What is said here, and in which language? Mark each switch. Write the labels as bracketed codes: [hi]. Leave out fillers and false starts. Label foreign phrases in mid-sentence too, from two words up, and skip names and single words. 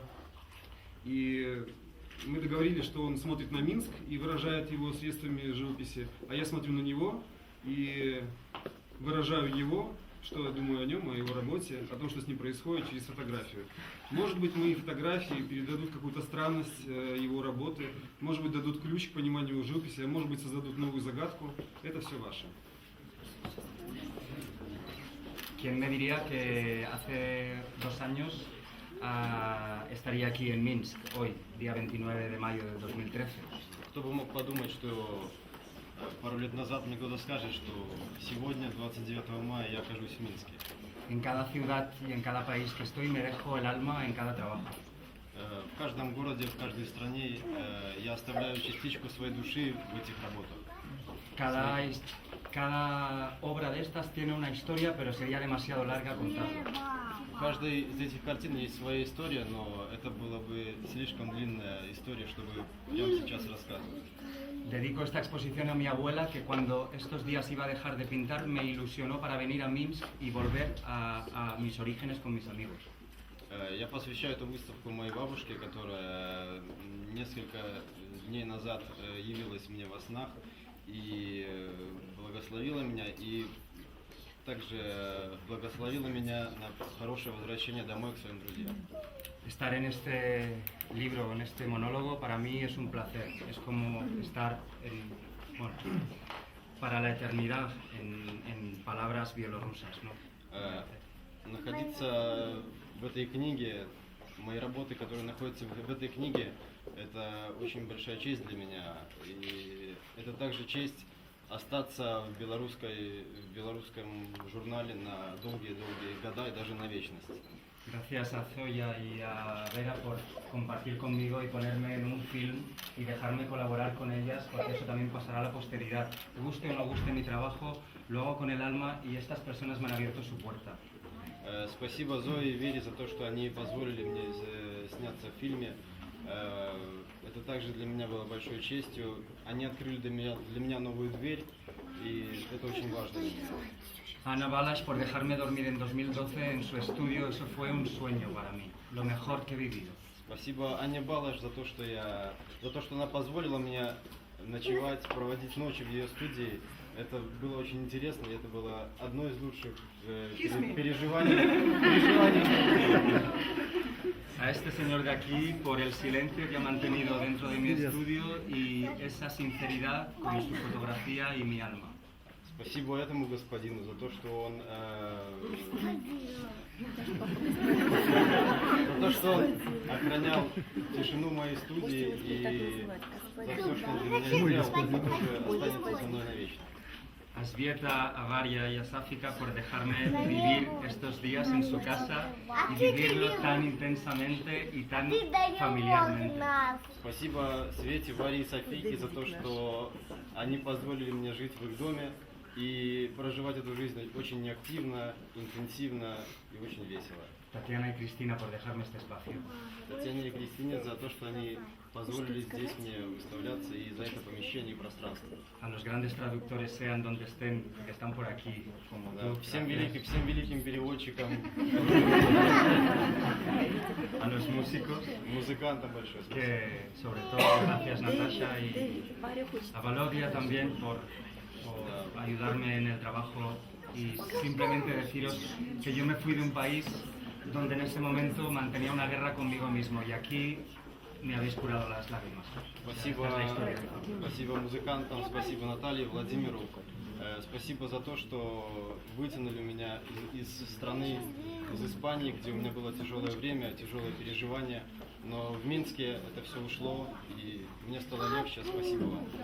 [ru] И мы договорились, что он смотрит на Минск и выражает его средствами живописи, а я смотрю на него и выражаю его, что я думаю о нем, о его работе, о том, что с ним происходит через фотографию. Может быть, мои фотографии передадут какую-то странность его работы, может быть, дадут ключ к пониманию его живописи, а может быть, создадут новую загадку. Это все ваше. [es] ¿Quién me diría que hace 2 años estaría aquí en Minsk hoy, día 29 de mayo de 2013? [ru] Кто бы мог подумать, что пару лет назад мне кто-то скажет, что сегодня, 29 мая, я окажусь в Минске. [es] En cada ciudad y en cada país que estoy me dejo el alma en cada trabajo. [ru] В каждом городе, в каждой стране я оставляю частичку своей души в этих работах. [es] Cada obra de estas tiene una historia, pero sería demasiado larga contarla. [ru] В каждой из этих картин есть своя история, но это была бы слишком длинная история, чтобы я вам сейчас рассказывать. [es] Dedico esta exposición a mi abuela, que cuando estos días iba a dejar de pintar me ilusionó para venir a Minsk y volver a mis orígenes con mis amigos. [ru] Я посвящаю эту выставку моей бабушке, которая несколько дней назад явилась мне во снах и благословила меня, и также благословила меня на хорошее возвращение домой к своим друзьям. [es] Estar en este libro, en este monólogo, para mí es un placer. Es como estar para la eternidad en palabras bielorrusas, ¿no? [ru] Находиться в этой книге, мои работы, которые находятся в этой книге, это очень большая честь для меня. И это также честь остаться в белорусском журнале на долгие-долгие года и даже на вечность. [es] Gracias a Zoya y a Vera por compartir conmigo y ponerme en un film y dejarme colaborar con ellas, porque eso también pasará a la posteridad. Guste o no guste mi trabajo, lo hago con el alma y estas personas me han abierto su puerta. [ru] Спасибо Зое и Вере за то, что они позволили мне сняться в фильме. Это также для меня было большой честью. Они открыли для меня новую дверь, и это очень важно для меня. [es] Ana Balas por dejarme dormir en 2012 en su estudio, eso fue un sueño para mí, lo mejor que he vivido. [ru] Спасибо Ане Балаш за то, что она позволила мне ночевать, проводить ночи в ее студии. Это было очень интересно, и это было одно из лучших переживаний. [es] A este señor de aquí por el silencio que ha mantenido dentro de mi estudio y esa sinceridad con su fotografía y mi alma. [ru] Спасибо этому господину за то, что он охранял тишину моей студии и за все, что он для меня сделал, останется со мной навечно. [es] A Svieta, a Varia y a Safika por dejarme vivir estos días en su casa y vivirlo tan intensamente y tan familiarmente. [ru] Спасибо Свете, Варе и Софийке за то, что они позволили мне жить в их доме и проживать эту жизнь очень неактивно, интенсивно и очень весело. [es] Tatiana y Cristina por dejarme este espacio. [ru] Татьяне и Кристине за то, что они позволили здесь мне выставляться и за это помещение и пространство. [es] A los grandes traductores, sean donde estén, que están por aquí, como [ru] Да, [es] tú, [ru] всем [es] gracias. [ru] великим переводчикам, [es] A los músicos, [ru] музыкантам большое спасибо. [es] que sobre todo gracias Natasha y a Valodia también por ayudarme en el trabajo y simplemente deciros que yo me fui de un país donde en ese momento mantenía una guerra conmigo mismo y aquí me habéis curado las lágrimas. [ru] Спасибо, [es] Esta es la historia. [ru] спасибо музыкантам, спасибо Наталье, Владимиру. Спасибо за то, что вытянули меня из страны, из Испании, где у меня было тяжелое время, тяжелые переживания. Но в Минске это все ушло, и мне стало легче. Спасибо вам.